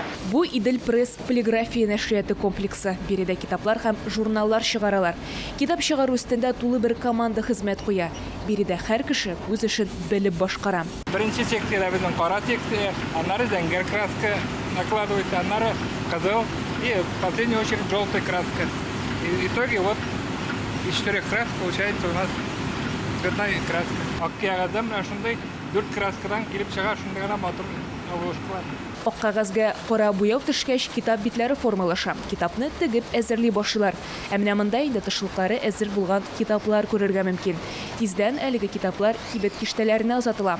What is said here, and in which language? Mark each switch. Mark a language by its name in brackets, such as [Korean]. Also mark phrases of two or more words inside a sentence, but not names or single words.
[Tatar] Бу Идел пресс полиграфия нәшрияты комплексы. Биредә китаплар һәм журналлар чыгаралар. Китап чыгару өстендә тулы бер команда хезмәт куя. Биредә һәр кеше үз эшен белеп башкара. Беренче секция безнең кара тексты, аннары зәңгәр [Russian] краска накладывается, [Tatar] аннары кызыл [Russian] и в последнюю очередь желтая краска. И в итоге вот из 4 красок получается у нас цветная краска. [Tatar] Аккиягазда менә шундый 4 краскадан килеп чыга, шундый гына матур обложкалар. Ак кагазга кара буяу төшкәч, китап битләре формалаша. Китапны тегеп әзерли башлыйлар. Ә менә монда инде тышлыклары әзер булган китаплар күрергә мөмкин. Тиздән әлеге китаплар кибет киштәләренә озатыла.